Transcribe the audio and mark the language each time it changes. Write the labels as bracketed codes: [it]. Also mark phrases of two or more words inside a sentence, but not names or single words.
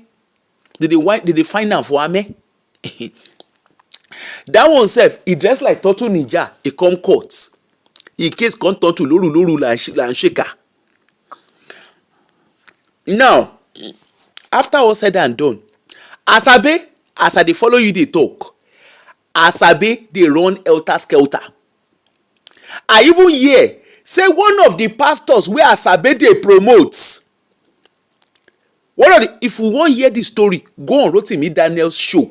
[pcm] Did they find out for ame? That one safe. He dressed like Turtle Ninja. He come court. He case come turn to loru and shaker. Now, after all said and done, Asabe, as I dey follow you dey talk, Asabe dey run helter-skelter. I even hear say one of the pastors wey Asabe dey promote, if we wan hear the story, go on Rotimi Daniel's show.